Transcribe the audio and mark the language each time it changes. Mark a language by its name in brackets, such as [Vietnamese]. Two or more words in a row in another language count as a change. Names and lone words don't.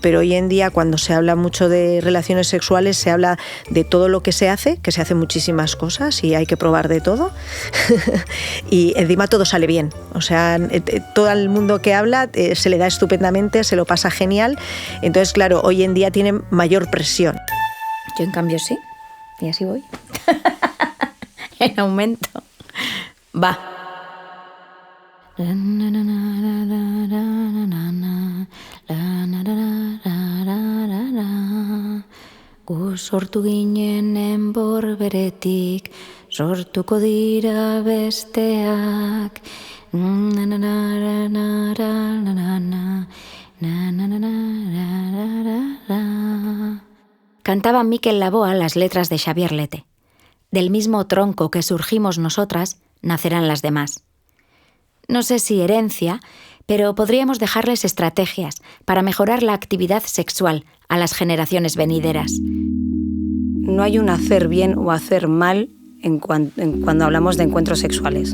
[Spanish] pero hoy en día cuando se habla mucho de relaciones sexuales se habla de todo lo que se hace muchísimas cosas y hay que probar de todo y encima todo sale bien, o sea, todo el mundo que habla se le da estupendamente, se lo pasa genial, entonces claro, hoy en día tienen mayor presión. Yo en cambio sí, y así voy. En aumento. Va. [Basque] Gu sortu ginen enbor beretik, sortuko dira besteak. [Spanish] Cantaba Mikel Laboa las letras de Xavier Lete. Del mismo tronco que surgimos nosotras, nacerán las demás. No sé si herencia, pero podríamos dejarles estrategias para mejorar la actividad sexual a las generaciones venideras. No hay un hacer bien o hacer mal cuando hablamos de encuentros sexuales.